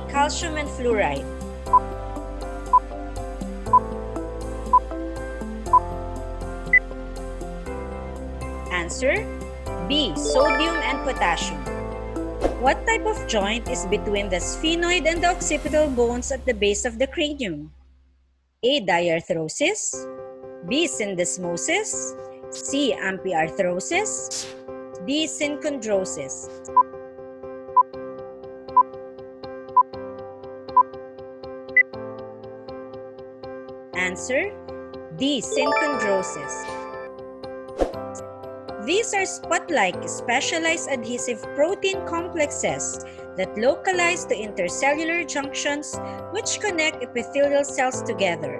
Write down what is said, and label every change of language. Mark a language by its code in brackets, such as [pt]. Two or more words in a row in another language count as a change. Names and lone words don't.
[en] Calcium and fluoride. Answer: B. Sodium and potassium. What type of joint is between the sphenoid and the occipital bones at the base of the cranium? A. Diarthrosis, B. Syndesmosis, C. Amphiarthrosis, D. Synchondrosis. Answer: D. Synchondrosis. These are spot-like specialized adhesive protein complexes that localize to intercellular junctions which connect epithelial cells together.